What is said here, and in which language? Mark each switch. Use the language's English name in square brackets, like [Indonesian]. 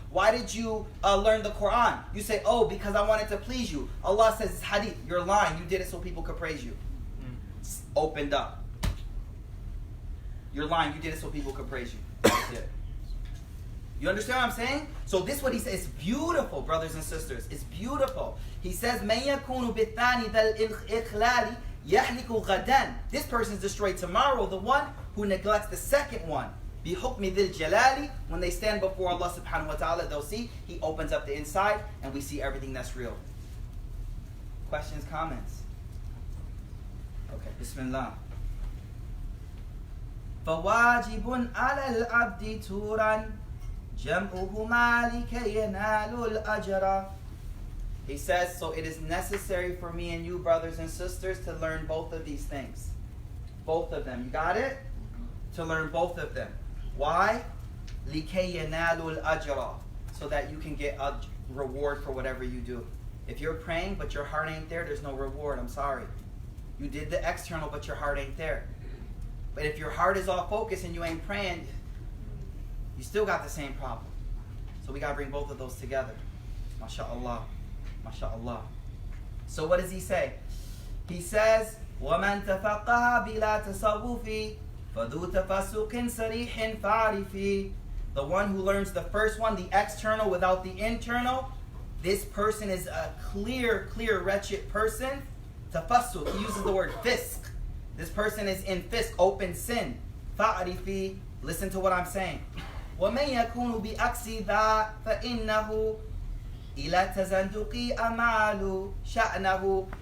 [English] Why did you learn the Quran? You say, oh, because I wanted to please you. Allah says, it's hadith, you're lying. You did it so people could praise you. It's opened up. You're lying. You did it so people could praise you. That's it. You understand what I'm saying? So this is what he says. It's beautiful, brothers and sisters. It's beautiful. He says, [Arabic] مَنْ يَكُونُ بِالثَّانِ ذَا الْإِخْلَالِ يَهْلِكُ غَدًا. [English] This person is destroyed tomorrow. The one who neglects the second one. [Arabic] بِحُكْمِ ذِي الْجَلَالِ. [English] When they stand before Allah subhanahu wa ta'ala, they'll see He opens up the inside and we see everything that's real. Questions, comments? Okay, Bismillah. [Arabic] فَوَاجِبٌ عَلَى الْعَبْدِ تُورًا جَمْعُهُمَا لِكَيْ يَنَالُ الْأَجْرَ. [English] He says, so it is necessary for me and you, brothers and sisters, to learn both of these things. Both of them. You got it? To learn both of them. Why? [Arabic] لِكَيْ يَنَالُ الْأَجْرَ. [English] So that you can get a reward for whatever you do. If you're praying but your heart ain't there, there's no reward. I'm sorry. You did the external but your heart ain't there. But if your heart is all focused and you ain't praying, you still got the same problem. So we got to bring both of those together. MashaAllah. MashaAllah. So what does he say? He says, [Arabic] وَمَنْ تَفَقَّهَ بِلَا تَصَوُّفِ فَذُو تَفَسُّقٍ صَرِيحٍ فَعَرِفِ. [English] The one who learns the first one, the external without the internal, this person is a clear, wretched person. Tafassuq, he uses the word fisq. This person is in fisq, open sin. Fa'arifi, listen to what I'm saying. [Arabic] وَمَنْ يَكُونُ بِأَكْسِ ذَا فَإِنَّهُ إِلَى تَزَنْدُقِ أَمَالُ شَأْنَهُ.